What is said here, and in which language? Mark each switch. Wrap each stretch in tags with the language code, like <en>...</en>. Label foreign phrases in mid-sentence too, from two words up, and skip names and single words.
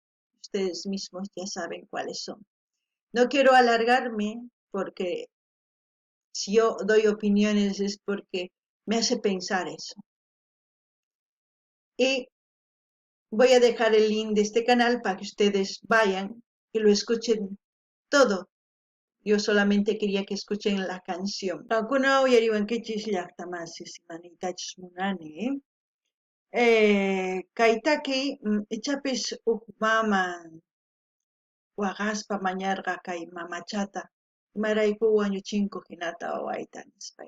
<es>Ustedes mismos ya saben cuáles son. No quiero alargarme porque si yo doy opiniones es porque me hace pensar eso. Y voy a dejar el link de este canal para que ustedes vayan y lo escuchen todo Yo solamente quería que escuchen la canción.</es> <qu>Kuna uyariwankichis llaqtamasis imanitachus munani. Kaytaki ichapis mama waqaspa mañarqa kay mamachata imarayku wañuchinku hinata wawayta nispay.</qu>